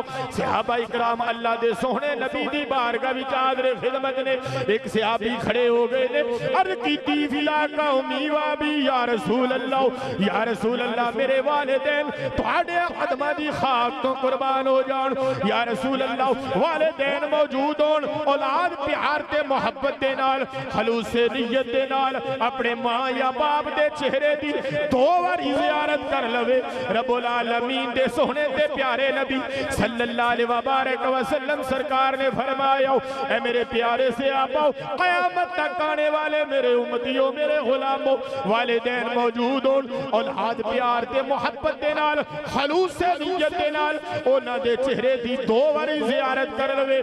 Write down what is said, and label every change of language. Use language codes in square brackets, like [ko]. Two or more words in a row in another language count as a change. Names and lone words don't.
[pa] صحابہ کرام اللہ دے سوہنے نبی دی بارگاہ وچ حاضر خدمت نے، اک صحابی کھڑے ہو گئے نے، عرض کیتی [ar] فداك أمي وأبي يا رسول الله، يا رسول الله, [pa] میرے والدین تہاڈے قدماں دی خاک توں قربان ہو جان, [ar] يا رسول الله, [pa] والدین موجود ہون، اولاد پیار تے محبت دے نال خلوص سے نیت دے نال اپنے ماں یا باپ دے چہرے دی دو واری زیارت کر لوے. [ar] رب العالمين [pa] دے سوہنے تے پیارے نبی [ar] صلى الله عليه وسلم [pa] سرکار نے فرمایا، اے میرے پیارے صحابہ، قیامت تک آن والے میرے امتیو، میرے غلامو، والدین موجود ہون، اولاد پیار تے محبت دے نال خلوص سے نیت دے نال اونہاں دے چہرے دی دو واری زیارت کر لوے.